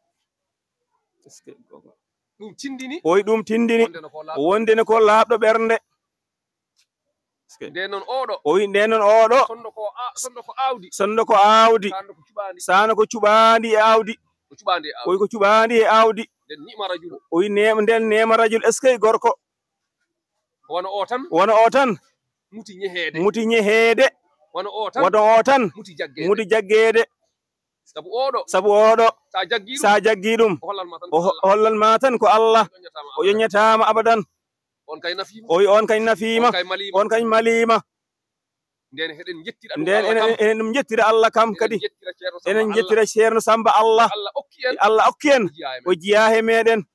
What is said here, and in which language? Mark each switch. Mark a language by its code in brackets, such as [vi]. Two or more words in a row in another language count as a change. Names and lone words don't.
[ff] o wi ɗum tindini wondene ko laaɓɗo ɓernde o wi nden noon oɗo sonndo ko aawdi sano ko cuɓandi e aawdi o wi ko cuɓandi e aawdi o wi nden [ar] نعم الرجل [fr] est ce que [ff] gorko wona o tan muti ñeheede wona o tan muti jaggeede sabu oɗo sa jaggi ɗum o hollanma tan ko Allah o yoññatama abadan o wi on kañ nafiima on kañ malima nden enen ɗum jettira Allah kam kadi enen jettira ceerno Samba Allah okki en o jiya he meɗen